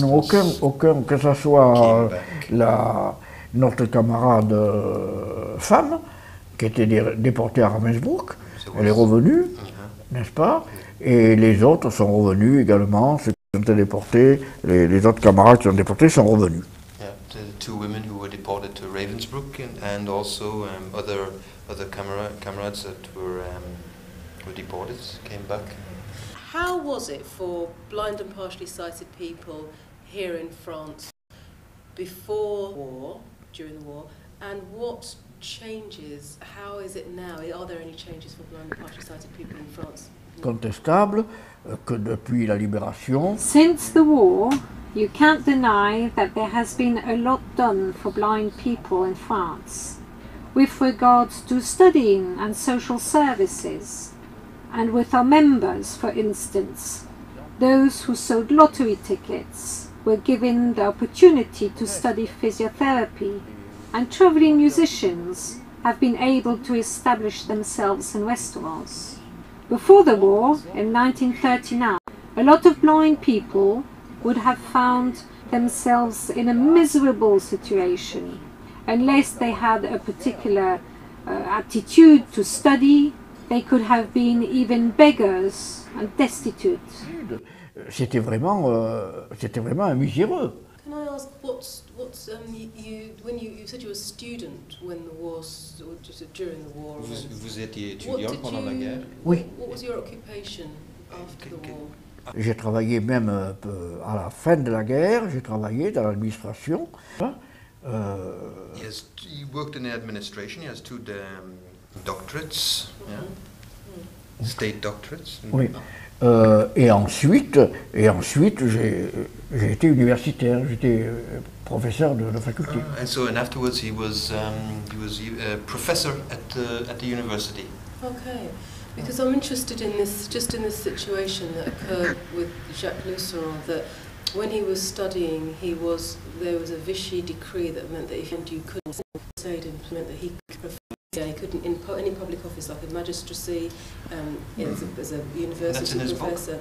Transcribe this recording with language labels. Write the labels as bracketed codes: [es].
[fr] Non, aucun, que ce soit notre camarade femme, qui était déportée à Ravensbrück, elle est revenue, n'est-ce pas? Et les autres sont revenus également, ceux qui ont été déportés, les autres camarades qui sont déportés sont revenus. [en] The two women who were deported to Ravensbrück and also other comrades that were deported came back. How was it for blind and partially sighted people here in France before war, during the war, and what changes, how is it now? Are there any changes for blind and partially sighted people in France? [fr] Contestable que depuis la libération. [en] Since the war, you can't deny that there has been a lot done for blind people in France with regards to studying and social services, and with our members, for instance. Those who sold lottery tickets were given the opportunity to study physiotherapy, and travelling musicians have been able to establish themselves in restaurants. Before the war, in 1939, a lot of blind people would have found themselves in a miserable situation unless they had a particular attitude to study. They could have been even beggars and destitute. [fr] C'était vraiment un miséreux. [en] Can I ask what's you when you said you were a student when the war or just during the war? [fr] Vous étiez étudiant pendant la guerre? Oui. [en] What was your occupation after the war? [fr] J'ai travaillé même à la fin de la guerre, j'ai travaillé dans l'administration. [en] Yes, he worked in the administration. He has two doctorates, yeah? State doctorates. [fr] Oui. Et ensuite j'ai été universitaire, j'étais professeur de faculté. [en] And afterwards he was a professor at the university. Okay, because I'm interested in this situation that occurred with Jacques Lusseron, that when he was studying, there was a Vichy decree that meant that if you couldn't say it meant that he couldn't in any public office like a magistracy, as a university professor.